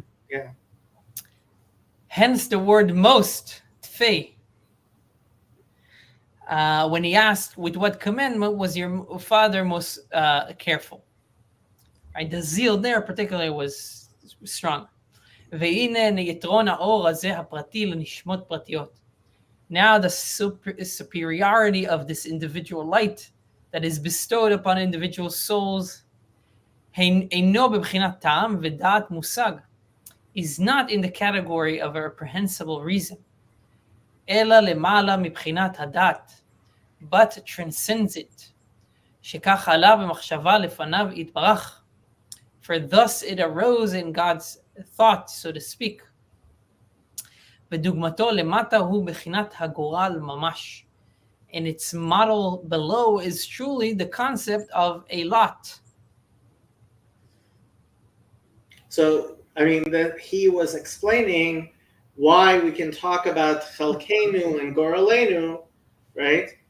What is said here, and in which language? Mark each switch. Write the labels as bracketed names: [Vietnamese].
[English] Yeah. Hence the word most, Tfei. When he asked, with what commandment was your father most careful? Right, the zeal there particularly was strong. [Hebrew] והנה יתרון האור הזה הפרטי לנשמות פרטיות. [English] Now the superiority of this individual light that is bestowed upon individual souls [Hebrew] אינו בבחינת טעם ודעת מושג, [English] is not in the category of a reprehensible reason, [Hebrew] אלא למעלה מבחינת הדעת, [English] but transcends it, [Hebrew] שכך עלה במחשבה לפניו יתברך, [English] for thus it arose in God's thought, so to speak. [Hebrew] ודוגמתו למטה הוא בחינת הגורל ממש. [English] And its model below is truly the concept of a lot. So, I mean, that he was explaining why we can talk about Chalkenu and Goralenu, right?